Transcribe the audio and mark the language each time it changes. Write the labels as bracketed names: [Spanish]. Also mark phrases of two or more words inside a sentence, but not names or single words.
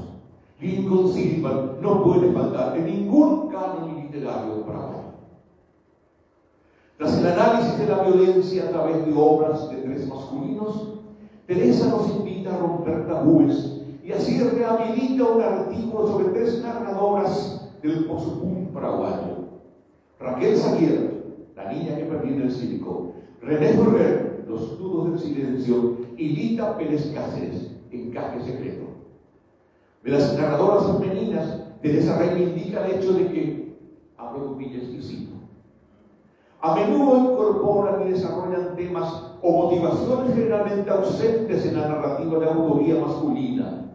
[Spanish] Lincoln Silva no puede faltar en ningún canon literario paraguayo. Tras el análisis de la violencia a través de obras de tres masculinos, Teresa nos invita a romper tabúes y así rehabilita un artículo sobre tres narradoras del posopum paraguayo: Raquel Zaguier, La niña que perdí en el circo; René Ferrer, Los nudos del silencio; y Lita Pérez Cáceres, Encaje secreto. De las narradoras femeninas, Teresa reivindica el hecho de que, abro comillas y cito, a menudo incorporan y desarrollan temas o motivaciones generalmente ausentes en la narrativa de autoría masculina.